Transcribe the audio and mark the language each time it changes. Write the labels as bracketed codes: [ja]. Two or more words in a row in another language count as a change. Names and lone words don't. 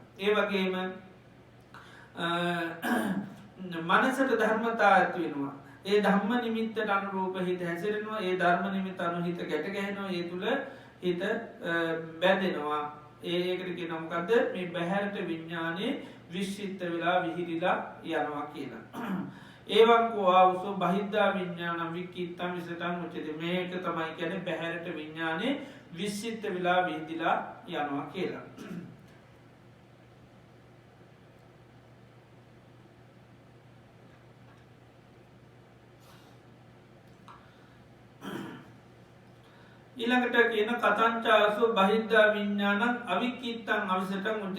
[si] ඒ වගේම මනසට ධර්මතා ඇති වෙනවා. ඒ ධම්ම නිමිත්තට අනුරූප හිත හැසිරෙනවා. ඒ ධර්ම නිමිත්ත අනුව හිත ගැට ගැහෙනවා. ඒ තුල හිත බැඳෙනවා. ඒකට කියනවා මොකද්ද? මේ බහැරට විඥානේ විශ්චිත වෙලා විහිදිලා යනවා කියලා. [pi] ඒවං කෝ ආවසෝ බහිද්ධා විඥානං විකිත්තං විසටං උච්චති. [si] මේක තමයි කියන්නේ බහැරට විඥානේ විශ්චිත වෙලා විහිදිලා යනවා කියලා. ඊළඟට කියන [pi] කතංචාසෝ බහිද්ධා විඥානං අවිකිත්තං අවිසටං උච්චති.